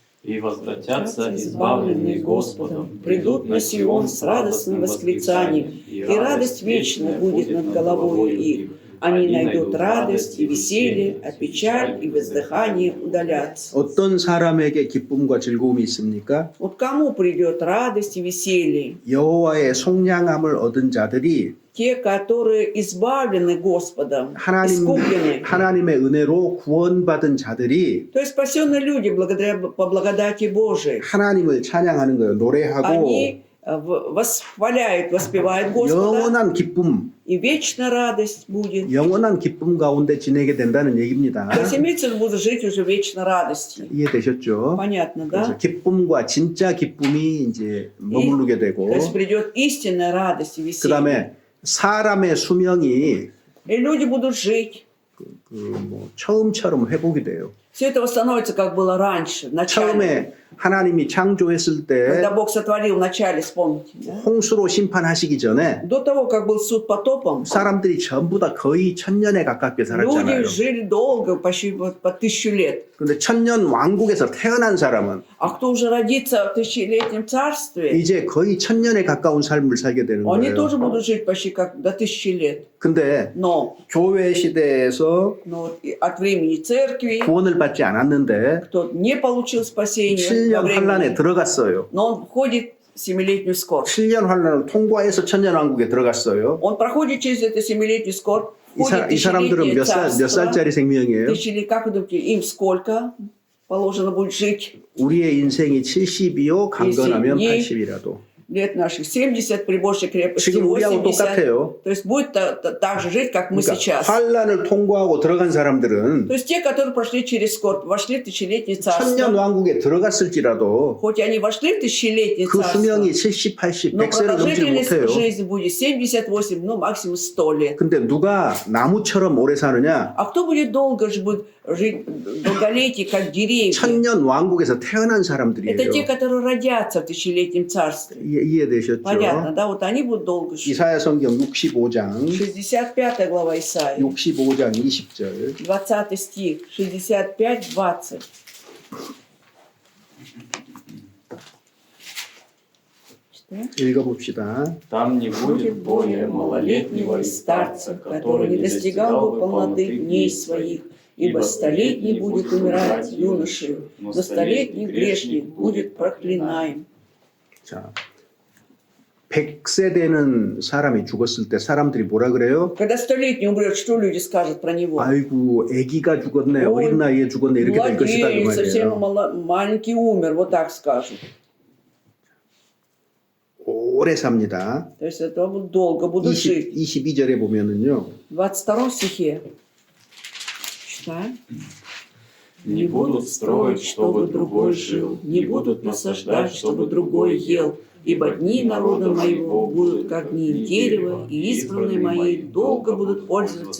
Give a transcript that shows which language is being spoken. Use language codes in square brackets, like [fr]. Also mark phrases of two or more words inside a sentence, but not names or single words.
[ru] И возвратятся избавленные Господом, придут на Сион с радостным восклицанием, и радость вечная будет над головой их. Они найдут радость и веселье, а печаль и воздыхание удалятся. [ko] 어떤 사람에게 기쁨과 즐거움이 있습니까? [ru] Вот кому придет радость и веселье? [ko] 여호와의 속량함을 얻은 자들이 [ru] Те, которые избавлены Господом, искуплены. [ko] 하나님의 은혜로 구원받은 자들이 [ru] То есть спасенные люди благодаря, по благодати Божией. [ko] 하나님을 찬양하는 거예요. 노래하고 [ru] Они восхваляют, воспевают Господа, [ko] 영원한 기쁨, [ru] и вечная радость будет. [ko] 영원한 기쁨 가운데 지내게 된다는 얘기입니다. [ru] То есть имеется в виду жить уже в вечной радости. [ko] 이해되셨죠? [ru] Понятно, [ko] 그래서 [ru] да? [ko] 기쁨과 진짜 기쁨이 이제 머무르게 되고 [ru] То есть придет истинная радость и веселье. [ko] 그다음에 사람의 수명이 [ru] И люди будут жить. [ko] 뭐 처음처럼 회복이 돼요. [ru] Все это восстановится, как было раньше, в начале. [ko] 처음에 하나님이 창조했을 때 [ru] Когда Бог сотворил в начале, вспомните. Да? [ko] 홍수로 심판하시기 전에 [ru] До того, как был суд потопом, [ko] 사람들이 전부 다 거의 1000년에 가깝게 살았잖아요. [ru] люди жили долго, почти по 1000 лет. [ko] 그런데 1000년 왕국에서 태어난 사람은 [ru] А кто уже родится в тысячелетнем царстве, [ko] 이제 거의 1000년에 가까운 삶을 살게 되는 [ru] они [ko] 거예요. [ru] тоже будут жить почти как до 1000 лет. [ko] 근데 [ru] Но, [ko] 교회 시대에서 [ru] вот от времени церкви, [ko] 구원을 받지 않았는데 [ru] кто не получил спасения, [ko] 7년 [ru] во [ko] 환란에 [ru] времени, [ko] 들어갔어요. [ru] но он входит в 7-летнюю скорбь. [ko] 7년 환란을 통과해서 천년왕국에 들어갔어요. [ru] Он проходит через эту 7-летнюю скорбь, [ko] 이, [ru] входит в [ko] 이 사람들은 [ru] тысячелетнее [ko] 몇 [ru] царство. [ko] 살짜리 생명이에요? [ru] Как вы думаете, им сколько положено будет жить? [ko] 우리의 인생이 70이요, 강건하면 예. 80이라도. [ru] Лет наших 70, при большей крепости [ko] 지금 우리하고 [ru] 80. [ko] 똑같아요. [ru] То есть будет так же жить, как мы [ko] 그러니까 [ru] сейчас. [ko] 환란을 통과하고 들어간 사람들은 [ru] То есть те, которые прошли через скорбь, вошли в тысячелетнее [ko] 천년 [ru] царство, [ko] 왕국에 들어갔을지라도 [ru] хоть и они вошли в тысячелетнее [ko] 그 [ru] царство, [ko] 수명이 70, 80, [ru] но [ko] 100세를 넘지 [ru] продолжительность [ko] 못해요. [ru] жизни будет 78, ну максимум 100 лет. [ko] 근데 누가 나무처럼 오래 사느냐? [ru] А кто будет долго будет жить долголетие, как деревья? [ko] 천년 왕국에서 태어난 사람들이에요. [ru] Это те, которые родятся в тысячелетнем царстве. [ko] 이해되셨죠? [ru] Понятно, да? Вот они будут долго жить. [ko] 이사야 성경 65장 [ru] 65 глава Исаии, [ko] 65장 20절 [ru] 20 стих, 65-20. [ko] 읽어봅시다. [ru] Там не будет более малолетнего и старца, который не достигал бы полноты дней своих, ибо столетний будет умирать юношею, но столетний грешник будет проклинаем. [ko] 자, 100세 되는 사람이 죽었을 때 사람들이 뭐라 그래요? [ru] Когда столетний умрет, что люди скажут про него? [ko] 아이고, 아기가 죽었네, 어린 나이에 죽었네 이렇게 될 것이다 그 [ru] Младенец, совсем [ko] 말이에요. [ru] маленький умер, вот так скажут. [ko] 오래 삽니다. [ru] То есть это долго будут жить. [ko] 22절에 보면은요. [ru] В 22 стихе. Читаем. Не будут строить, чтобы другой жил, не будут насаждать, чтобы другой ел, Ибо дни народа моего будут как дни дерева, и избранные мои долго будут пользоваться